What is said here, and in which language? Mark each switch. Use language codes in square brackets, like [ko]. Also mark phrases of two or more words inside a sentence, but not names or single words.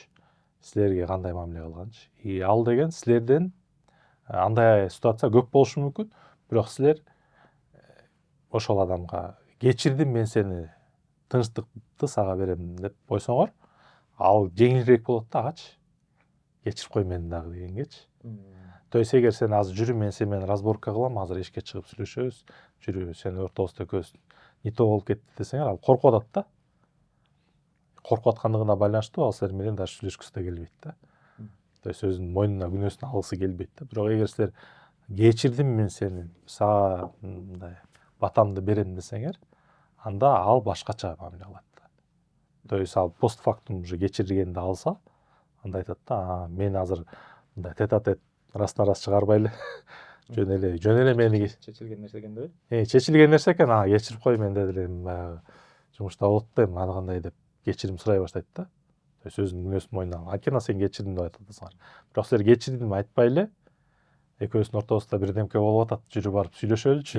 [ky] Силерге кандай мамиле кылганчы. И ал деген силерден андай ситуация көп болушу мүмкүн, бирок силер ошол адамга кечирдим мен сени, тынчтыкты сага берем деп койсоңор, ал жеңилирээк болот да агачы. Кечирип кой мени дагы дегенгечи. То есть эгер сен азыр жүрү мен сени менен разборка кылам, азыр эшикке чыгып сүйлөшөбүз, жүрү сени ортобузда экөөбүз не то болуп кетти десеңер, ал коркуп атат да. Коркуп аткандыгына байланыштуу ал силер менен даже сүйлөшкүсү да келбейт да. То есть өзүнүн мойнуна күнөөсүн алгысы келбейт да. Бирок эгер силер кечирдим мен сени, сага мындай батамды берем десеңер, анда ал башкача мамиле кылат да. То есть ал постфактум уже кечиргенди алса, анда айтат да, мен азыр мындай тет-а-тет раз-на-раз чыгарбайлы. жөн эле мени Чечилген нерсе экенби? чечилген нерсе экен, кечирип кой мен деди элем, баягы жумушта болот да эми аны кандай деп кечирим сурай баштайт да. То есть өзүнүн күнөөсүн мойнуна алган. Анткени сен кечирдим деп атасыңар. Бирок силер кечирдим айтпай эле экөөбүздүн ортобузда бирдемке болуп атат, жүрүп барып сүйлөшөлүчү.